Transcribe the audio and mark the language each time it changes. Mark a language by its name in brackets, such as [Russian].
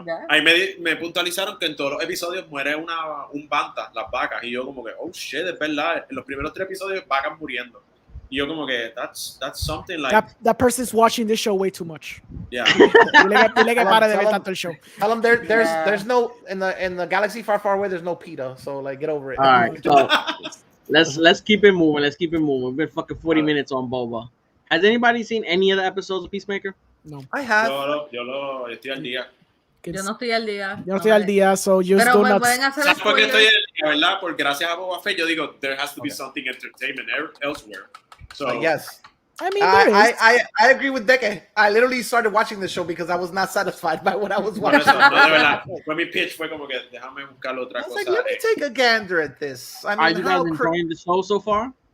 [Spanish] Ahí me puntualizaron que en todos los episodios muere un banta, las vacas, y yo como que, oh shit, es verdad, en los primeros 3 episodios vacas muriendo. Y yo como que, [English] that's something like... That person's watching this show way too much. Yeah. [Spanish] Dile que para de ver tanto el show. [English] Tell them there's no, in the galaxy far, far away, there's no PETA, so like get over it. All right, so let's keep it moving. We've been fucking 40 minutes on Boba. Has anybody seen any of the episodes of Peacemaker? No. I have. [Spanish] Yo estoy al día. Yo no estoy al día. Yo no estoy al día, [English] so just [Spanish] pero [English] do me not... [Spanish] pueden hacer ¿Sabes por qué estoy al día, verdad? Porque gracias a Boba Fett yo digo, [English] there has to be something entertainment elsewhere. So yes. I mean, I agree with Deke. I literally started watching the show because I was not satisfied by what I was watching. [Spanish] No, de verdad. Fue mi pitch, fue como que déjame buscar otra cosa. [English] Like, let me take a gander at this. I mean, are you guys enjoying the show so far?